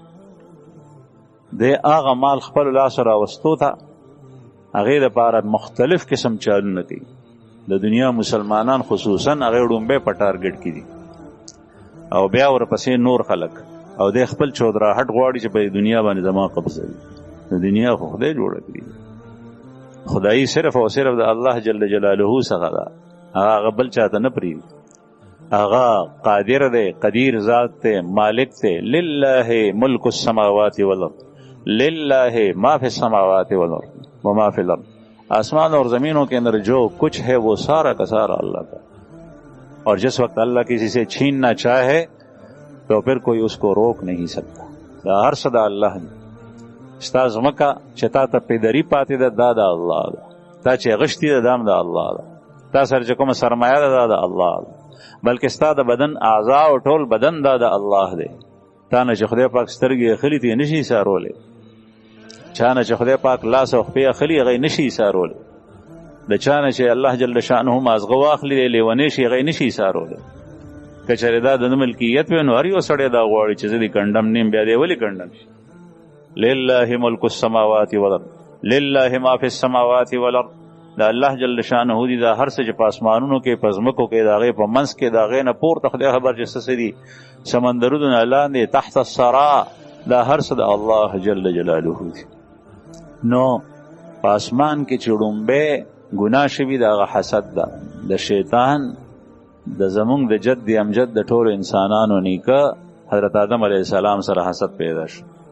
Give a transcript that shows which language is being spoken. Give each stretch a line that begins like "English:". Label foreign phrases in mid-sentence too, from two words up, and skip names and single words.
Pashto: دی هغه مال خپل لاسو راوستو ته هغې دپاره مختلف قسم چالونه کوي د دنیا مسلمانان خصوصا هغې ړومبی په ټارګټ کې دي او بیا ورپسې نور خلک او دی خپل چودراهټ غواړي چې په دنیا باندې زما قبضه وي د دنیا خو خدای جوړه کړي خدایي صرف او صرف د الله جل جلاله څخه ده هغه بل چاته نه پرېږدي هغه قادر دی قدیر ذات دی مالک دی
Arabic: لله ملک السماوات والارض لله ما فی السماوات والارض وما فی الارض
Urdu: آسمان اور زمینوں کے اندر جو کچھ ہے وہ سارا کا سارا اللہ کا اور جس وقت اللہ کسی سے چھیننا چاہے تو پھر کوئی اس کو روک نہیں سکتا
Pashto: دا هر څه د الله دی ستا ځمکه چې تا ته پیدري پاتې ده دا د الله ده تا چې غشتي ده دا هم د الله ده تا سره چې کومه سرمایه ده دا د الله ده بلکې ستا د بدن اعضا او ټول بدن دا د الله دی تا نه چې خدای پاک سترګې اخلي ته یې نشي ایسارولی چا نه چې خدای پاک لاس او خپې اخلي هغه یې نشي ایسارولی د چا نه چې الله جل شانه مازغه واخلي دی لیونی شي هغه یې نشي ایسارولی که چېرې دا د نه ملکیت وي نو هر یو سړی دا غواړي چې زه دې کنډم نیم بیا دی ولې کنډم شي
Arabic: لله ملک السماوات والارض لله ما فی السماوات والارض
Pashto: دا الله جل شانه دی دا هر څه چې په اسمانونو کې په ځمکو کې د هغې په منځ کې د هغې نه پورته خدای خبر چې څه دي سمندرونو نه لاندې تحت الثرا دا هر څه د الله جل جلاله دی نو په اسمان کې چې ړومبی ګناه شوي د هغه حسد ده د شیطان د زمونږ د جد امجد د ټولو انسانانو نیکه حضرت آدم علیه السلام سره حسد پیدا شو